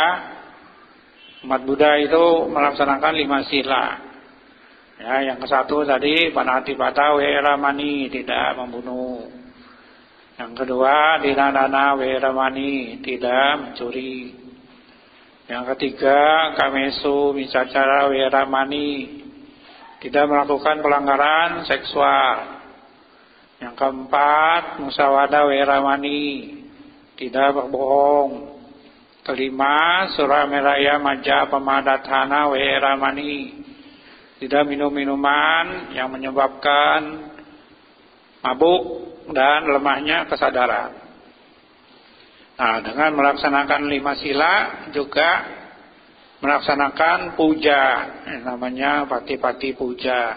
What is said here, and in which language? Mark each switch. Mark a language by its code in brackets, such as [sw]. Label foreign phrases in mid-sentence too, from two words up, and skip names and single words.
[id] Umat Buddha itu melaksanakan 5 sila. Ya, yang ke-1 tadi [pi] panatipata weramani, [id] tidak membunuh. Yang kedua [pi] dinadana weramani, [id] tidak mencuri. Yang ketiga [pi] kamesu micacara weramani, [id] tidak melakukan pelanggaran seksual. Yang keempat [pi] musawada weramani, [id] tidak berbohong. [pi] Kelima surameraya maja pamadatana weramani, [id] tidak minum minuman yang menyebabkan mabuk dan lemahnya kesadaran. Nah, dengan melaksanakan 5 sila juga melaksanakan puja, namanya [pi] pati-pati puja.